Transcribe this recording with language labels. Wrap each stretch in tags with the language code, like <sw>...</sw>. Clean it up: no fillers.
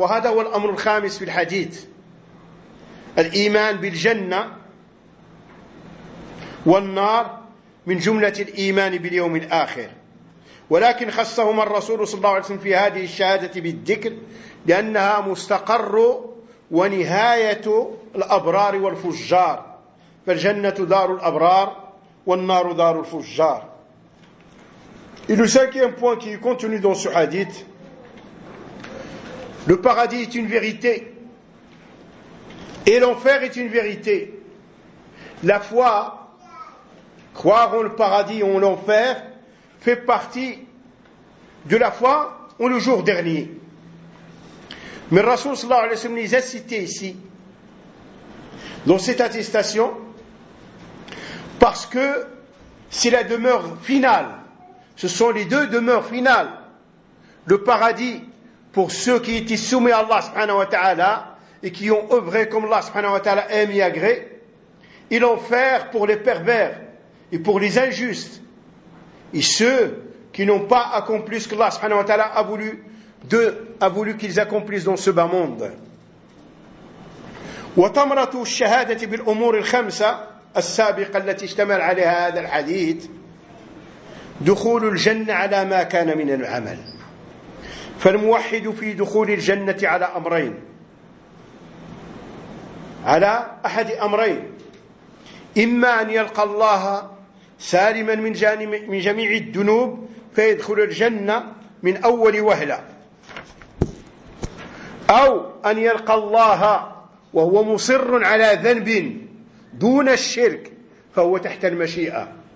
<ar>وهذا هو الأمر الخامس في الحديث. الإيمان بالجنة والنار من جملة الإيمان باليوم الآخر. ولكن خصهما الرسول صلى الله عليه وسلم في هذه الشهادة بالذكر لأنها مستقر ونهاية الأبرار والفجار، فالجنة دار الأبرار والنار دار الفجار.</ar> <fr>Et le cinquième point qui est contenu dans ce hadith, le paradis est une vérité et l'enfer est une vérité. La foi, croire en le paradis ou en l'enfer, fait partie de la foi ou le jour dernier. Mais Rasoul sallallahu alayhi wa sallam les a cités ici, dans cette attestation, parce que c'est la demeure finale. Ce sont les deux demeures finales. Le paradis pour ceux qui étaient soumis à Allah subhanahu wa ta'ala et qui ont œuvré comme Allah subhanahu wa ta'ala aime et agré, et l'enfer pour les pervers et pour les injustes. Et ceux qui n'ont pas accompli ce que Allah subhanahu wa ta'ala a voulu qu'ils accomplissent dans ce bas monde.</fr> <ar>وتمرت الشهادة بالأمور الخمسة السابقة التي اشتمل عليها هذا الحديث دخول الجنة على ما كان من العمل. فالموحد في دخول الجنة على أمرين، على أحد أمرين، إما أن يلقى الله سالما من جميع الذنوب فيدخل الجنة من أول وهلة، أو أن يلقى الله وهو مصر على ذنب دون الشرك فهو تحت المشيئة.</ar>